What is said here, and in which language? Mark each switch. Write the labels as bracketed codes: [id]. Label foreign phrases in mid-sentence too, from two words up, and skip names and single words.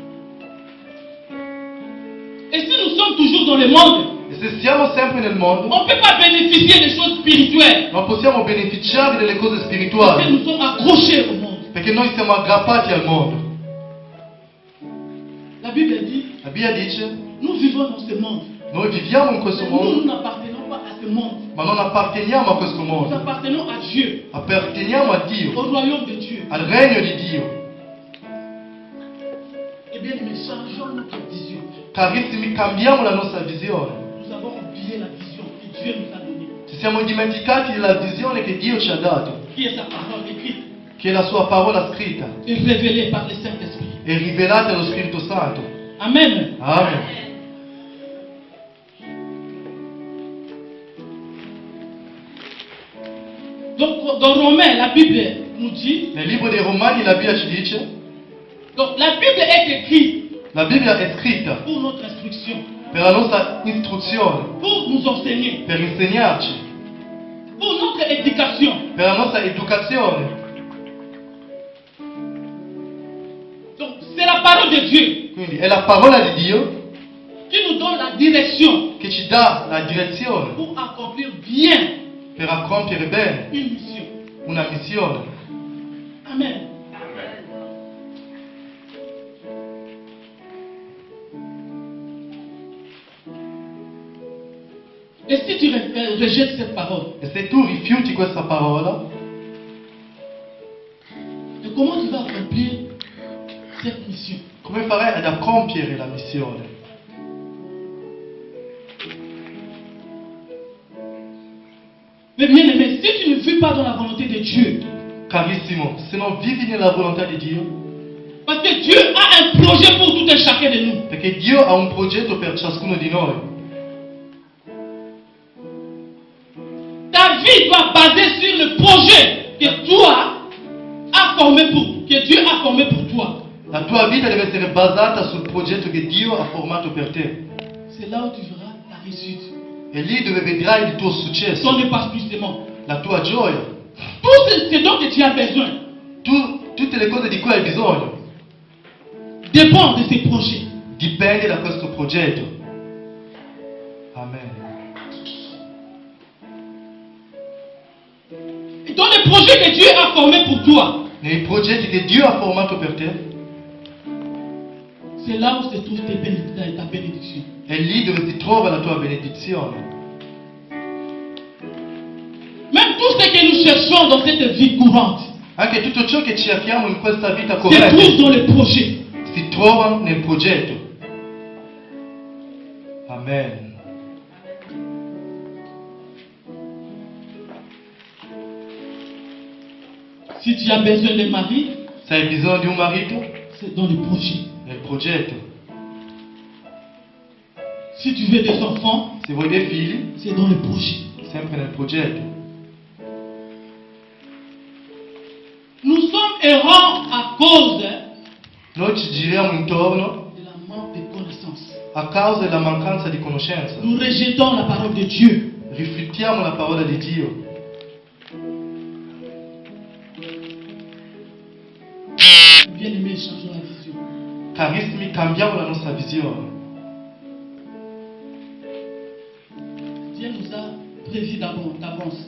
[fr] Et si nous sommes toujours dans le monde, [it] E se siamo sempre nel mondo, [fr] on ne peut pas bénéficier des choses spirituelles. [it] non possiamo beneficiare delle cose [fr] Parce que [it] spirituali. [fr] nous sommes accrochés au monde. [it] Perché noi siamo aggrappati al mondo. [fr] La Bible dit, [it] La Bibbia dice, [fr] nous vivons dans ce monde. [it] noi viviamo in questo [fr] Mais nous [it] mondo, [fr] n'appartenons pas à ce monde. [it] ma non apparteniamo a questo [fr] Nous [it] mondo. [fr] appartenons à Dieu, [it] Apparteniamo a [fr] au [it] Dio, [fr] royaume de Dieu. [it] al regno di Dio. [fr] Eh bien, nous changeons notre vision. [it] Carissimi, cambiamo la nostra visione. [fr] Nous avons oublié la vision que Dieu nous a donnée, [it] Ci siamo dimenticati della visione che Dio ci ha dato, [fr] qui est sa parole écrite [it] che è la sua parola scritta [fr] et révélée par le Saint-Esprit. [it] e rivelata dallo Spirito Santo. [fr] Amen. [it] Amen. [fr] Donc, dans Romains, la Bible nous dit, [it] Nel libro dei Romani la Bibbia ci dice, [fr] donc la Bible est écrite [it] la Bibbia è scritta [fr] pour notre instruction, [it] per la nostra istruzione, [fr] pour nous enseigner, [it] per insegnarci, [fr] pour notre éducation. [it] per la nostra educazione. [fr] Donc, c'est la parole de Dieu [it] Quindi è la parola di Dio [fr] qui nous donne la direction [it] che ci dà la direzione [fr] pour accomplir bien [it] per compiere bene [fr] une mission. [it] una missione. [fr] Amen. Et si tu rejettes cette parole, [it] E se tu rifiuti questa parola, [fr] et comment tu vas accomplir cette mission? [it] come farai ad compiere la missione? [fr] Mais bien aimé, si tu ne vis pas dans la volonté de Dieu, [it] Carissimo, se non vivi nella volontà di Dio, [fr] parce que Dieu a un projet pour tout un chacun de nous. [it] perché Dio ha un progetto per ciascuno di noi. [fr] Ta vie doit baser sur le projet que toi as formé que Dieu a formé pour toi. [it] La tua vita deve essere basata sul progetto che Dio ha formato per te. [fr] C'est là où tu verras ta réussite. [it] E lì dove vedrai il tuo successo, [fr] Ton épanouissement. [it] la tua gioia, [fr] Tout ce dont tu as besoin [it] tutte le cose di cui hai bisogno, [fr] dépend de ces projets. [it] dipende da questo progetto. Amen. [fr] Et dans les projets que Dieu a formés pour toi, [it] Nei progetti che Dio ha formato per te, [fr] c'est là où se trouve ta bénédiction. [it] è lì dove si trova la tua benedizione. [fr] Même tout ce que nous cherchons dans cette vie courante [it] Anche tutto ciò che cerchiamo in questa vita [fr] se trouve [it] corrente [fr] dans les projets. [it] si trova nel progetto. Amen. [fr] Si tu as besoin d'un mari, [it] Se hai bisogno di un marito, [fr] c'est dans les projets. [it] nel progetto. [fr] Si tu veux des enfants, [it] Se vuoi dei figli, [fr] c'est dans les projets. [it] sempre nel progetto. [fr] Nous sommes errants à cause [it] Noi ci giriamo intorno [fr] de la manque de connaissances. [it] a causa della mancanza di conoscenza. [fr] Nous rejetons la parole de Dieu. [it] Rifiutiamo la parola di Dio. [fr] Bien-aimés, changeons la vision. [it] Carissimi, cambiamo la nostra visione. [fr] Dieu nous a prévu d'avance.